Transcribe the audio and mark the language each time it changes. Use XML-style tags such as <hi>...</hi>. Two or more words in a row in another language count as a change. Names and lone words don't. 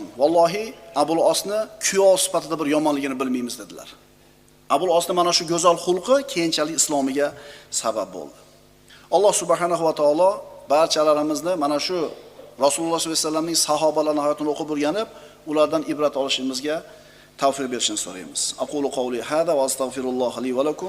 <uz>Vallohi Abul Osni kuyov sifatida bir yomonligini bilmaymiz dedilar. Abul Osni mana shu go'zal xulqi keyinchalik islomiga sabab bo'ldi. Alloh</uz> <ar>سبحانه وتعالى</ar> <uz>barchalarimizni mana shu Rasululloh sollallohu alayhi vasallamning sahobalarining hayotini o'qib o'rganib, ulardan ibrat olishimizga tavfiq berishini so'raymiz.</uz> <ar>أقول قولي هذا وأستغفر الله لي ولكم.</ar>